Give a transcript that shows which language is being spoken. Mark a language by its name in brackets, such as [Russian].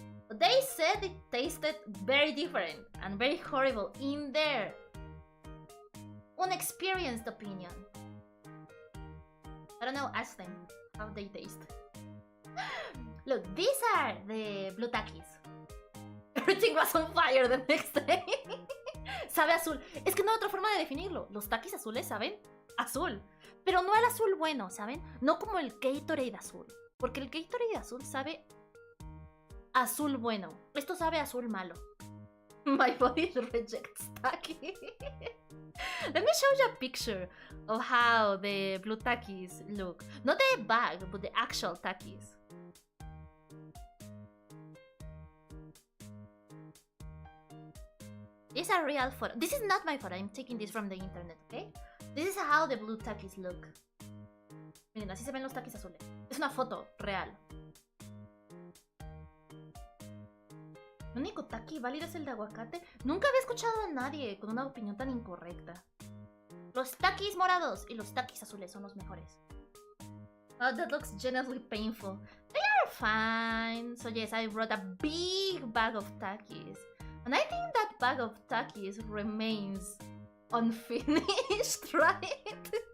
[English] But they said it tasted very different and very horrible in their unexperienced opinion. I don't know, ask them how they taste. Look, these are the blue takis. Everything was on fire the next day. [Spanish] Sabe azul. Es que no hay otra forma de definirlo. Los takis azules saben azul. Pero no el azul bueno, ¿saben? No como el Gatorade azul. Porque el Gatorade azul sabe azul bueno. Esto sabe azul malo. [English] My body rejects taki. Let me show you a picture of how the blue takis look. Not the bag, but the actual takis. These are real photos. This is not my photo. I'm taking this from the internet, okay? This is how the blue takis look. [Spanish] Miren, así se ven los takis azules. Es una foto real. El único taki válido es el de aguacate. Nunca había escuchado a nadie con una opinión tan incorrecta. Los takis morados y los takis azules son los mejores. [English] Oh, that looks genuinely painful. They are fine. So yes, I brought a big bag of takis. And I think that bag of takis remains unfinished, right?